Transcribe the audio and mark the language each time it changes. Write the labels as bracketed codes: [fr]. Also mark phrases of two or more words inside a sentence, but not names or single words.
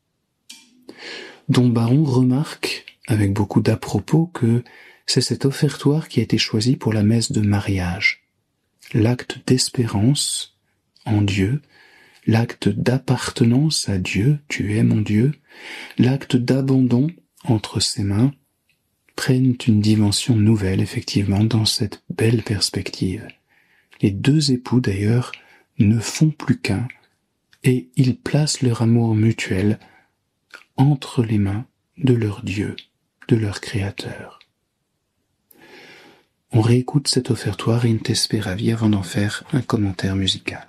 [fr] Dom Baron remarque, avec beaucoup d'à-propos, que c'est cet offertoire qui a été choisi pour la messe de mariage, l'acte d'espérance en Dieu, l'acte d'appartenance à Dieu, tu es mon Dieu, l'acte d'abandon entre ses mains, prennent une dimension nouvelle, effectivement, dans cette belle perspective. Les deux époux, d'ailleurs, ne font plus qu'un, et ils placent leur amour mutuel entre les mains de leur Dieu, de leur Créateur. On réécoute cet offertoire [la] in te speravi [fr] avant d'en faire un commentaire musical.